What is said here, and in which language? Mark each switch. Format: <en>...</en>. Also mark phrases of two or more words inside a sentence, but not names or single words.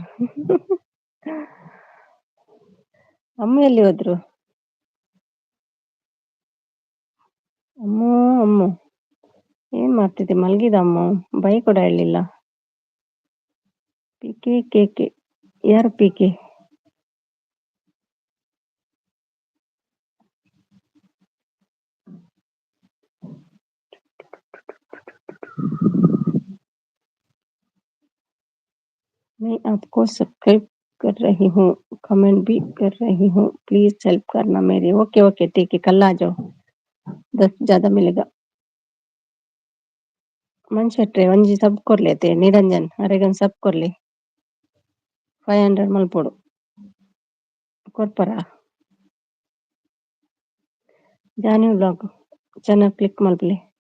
<kn>ಅಮ್ಮ ಎಲ್ಲಿ ಹೋದ್ರು? ಅಮ್ಮು ಏನ್ ಮಾಡ್ತಿದ್ದೆ? ಮಲ್ಗಿದ ಅಮ್ಮ, ಬೈ ಕೂಡ ಹೇಳಿಲ್ಲ. ಪಿಕೆ ಕೆಕೆ ಯಾರು ಪಿಕೆ?</kn> <hi>मैं आपको सब्सक्राइब कर रही हूँ, कमेंट भी कर रही हूँ, प्लीज हेल्प करना मेरी. ओके ठीक है, कल आ जाओ, 10 ज्यादा मिलेगा.</hi> <tcy>ಮನುಷ್ಯಟ್ರೆ ಒಂಜಿ ಸಬ್ ಕೊರ್ಲೇತೆ ನಿರಂಜನ್ ಅರೆಗನ್ ಸಬ್ ಕೊರ್ಲಿ 500 ಮಲ್ಪೊಡು ಕೊರ್ಪರ. ಜಾನಿ ಬ್ಲಾಗ್ ಚೆನ್ನಾಗಿ ಕ್ಲಿಕ್ ಮಲ್ಪಲಿ.</tcy>